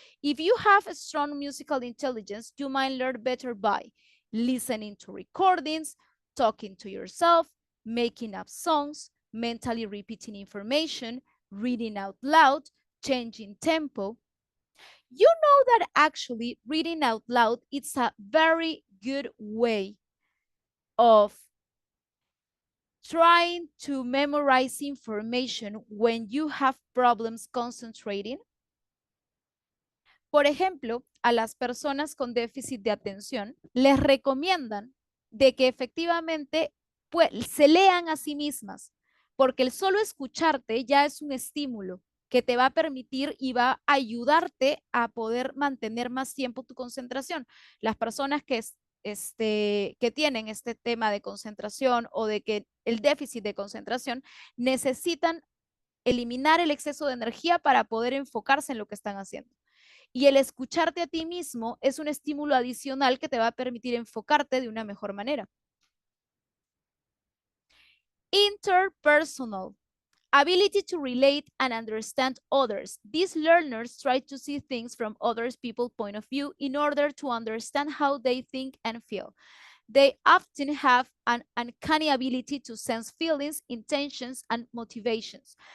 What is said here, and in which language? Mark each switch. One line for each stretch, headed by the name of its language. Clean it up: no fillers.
English: If you have a strong musical intelligence, you might learn better by listening to recordings, talking to yourself, making up songs, mentally repeating information, reading out loud, changing tempo. You know that actually reading out loud is a very good way of trying to memorize information when you have problems concentrating.
Spanish: Por ejemplo, a las personas con déficit de atención les recomiendan de que efectivamente pues, se lean a sí mismas, porque el solo escucharte ya es un estímulo que te va a permitir y va a ayudarte a poder mantener más tiempo tu concentración. Las personas que tienen este tema de concentración o de que el déficit de concentración necesitan eliminar el exceso de energía para poder enfocarse en lo que están haciendo. Y el escucharte a ti mismo es un estímulo adicional que te va a permitir enfocarte de una mejor manera.
English: Interpersonal. Ability to relate and understand others. These learners try to see things from other people's point of view in order to understand how they think and feel. They often have an uncanny ability to sense feelings, intentions, and motivations.